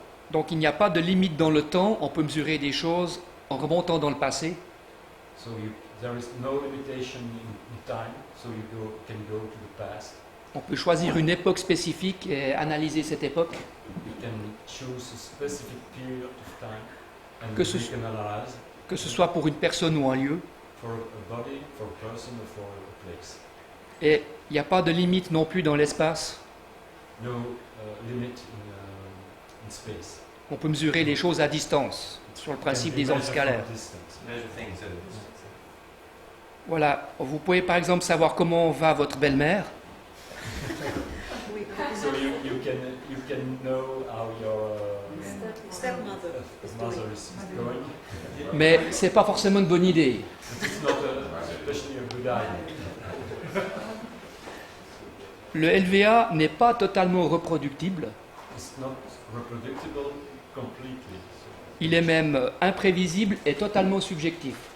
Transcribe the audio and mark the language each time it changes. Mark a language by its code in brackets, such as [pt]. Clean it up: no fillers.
[fr] Donc il n'y a pas de limite dans le temps, on peut mesurer des choses en remontant dans le passé. [en] So there is no limitation in time, so you can go to the past. [fr] On peut choisir une époque spécifique et analyser cette époque. [en] You can choose a specific period of time and [fr] Que ce [en] make an analysis [fr] que ce soit pour une personne ou un lieu. [en] for a body, for a person, or for a place. [fr] Et il n'y a pas de limite non plus dans l'espace. [en] No limit in space. [fr] On peut mesurer les choses à distance, sur le principe des ondes scalaires. [en] Measure things at a distance. [fr] Voilà, vous pouvez par exemple savoir comment va votre belle-mère, [en] So you can know how your Stepmother is mother doing. is going. [fr] mais c'est pas forcément une bonne idée. [en] But it's not especially a good idea. [fr] Le LVA n'est pas totalement reproductible, [en] It's not reproducible completely. [fr] il est même imprévisible et totalement subjectif.